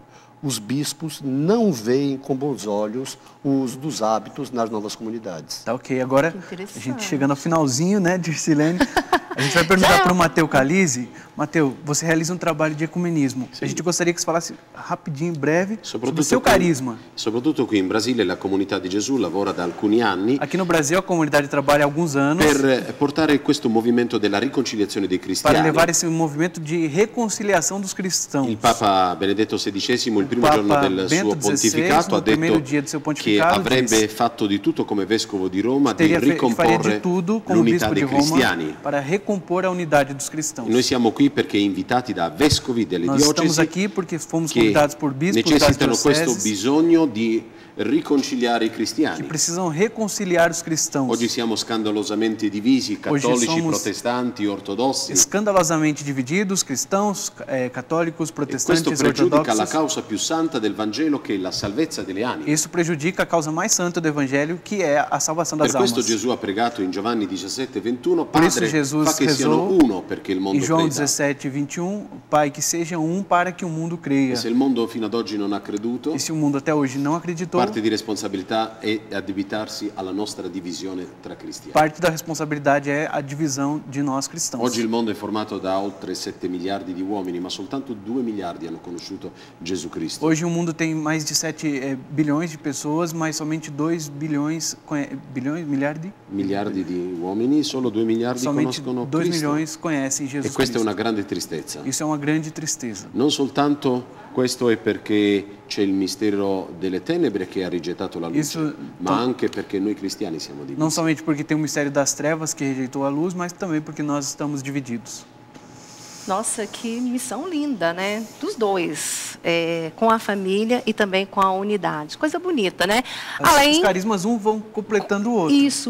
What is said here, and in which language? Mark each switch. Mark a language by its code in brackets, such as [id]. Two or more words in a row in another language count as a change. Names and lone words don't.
[pt] Os bispos não veem com bons olhos o uso dos hábitos nas novas comunidades. Tá ok, agora a gente chegando ao finalzinho, né, Dircilene, a gente vai perguntar para o Mateus Calise. Mateus, você realiza um trabalho de ecumenismo. [it] Sì. [pt] A gente gostaria que você falasse rapidinho, em breve, sobre o seu [it] qui, [pt] carisma. [it] soprattutto qui in Brasile la comunità di Gesù lavora da alcuni anni [pt] Aqui no Brasil, a comunidade trabalha há alguns anos [it] per portare questo movimento della riconciliazione dei [pt] para [it] cristiani. [pt] levar esse movimento de reconciliação dos cristãos. [it] Il Papa Benedetto XVI, il primo giorno del suo pontificato, ha detto che avrebbe fatto di tutto come vescovo di Roma di [pt] faria de [it] ricomporre [pt] tudo como [it] l'unità [pt] bispo de [it] dei [pt] Roma [it] cristiani. [pt] para recompor a unidade dos cristãos. [it] Noi siamo qui perché invitati da vescovi delle [pt] Nós estamos [it] diocesi [pt] aqui porque fomos [it] che [pt] convidados por bispos das [it] necessitano questo [pt] dioceses [it] bisogno di riconciliare i cristiani. [pt] Que precisam reconciliar os cristãos. [it] Oggi siamo scandalosamente divisi, cattolici, protestanti, ortodossi. [pt] Escandalosamente divididos, cristãos, católicos, protestantes, ortodoxos. [it] Questo pregiudica la [pt] ortodoxos. [it] causa più santa del Vangelo, che è la salvezza delle anime. [pt] Isso prejudica a causa mais santa do Evangelho, que é a salvação das [it] Per questo [pt] almas. [it] Gesù ha pregato in Giovanni 17:21, [pt] Por isso [it] Padre, [pt] Jesus [it] fa che siano [pt] rezou [it] uno perché il mondo [pt] em João [it] creda. [pt] 17:21, Pai, que sejam um para que o mundo creia. [it] E se il mondo fino ad oggi non ha creduto, [pt] E se o mundo até hoje não acreditou, [it] parte di responsabilità è addebitarsi alla nostra divisione tra cristiani. [pt] parte da responsabilidade é a divisão de nós cristãos. [it] Oggi il mondo è formato da oltre 7 miliardi di uomini, ma soltanto 2 miliardi hanno conosciuto Gesù Cristo. [pt] Hoje o mundo tem mais de 7 bilhões de pessoas, mas somente 2 bilhões, milhares? [it] Miliardi di uomini, solo 2 miliardi [pt] Somente [it] conoscono [pt] 2 [it] Cristo. [pt] milhões conhecem [it] E [pt] Jesus [it] questa è [pt] Cristo. [it] una grande tristezza. [pt] Isso é uma grande tristeza. [it] Non soltanto questo è perché c'è il mistero delle tenebre che ha rigettato la luce, [pt] Isso, [it] ma anche perché noi cristiani siamo divisi. [pt] Não somente porque tem o mistério das trevas que rejeitou a luz, mas também porque nós estamos divididos. Nossa, que missão linda, né? Dos dois, com a família e também com a unidade. Coisa bonita, né? Os carismas vão completando o outro. Isso.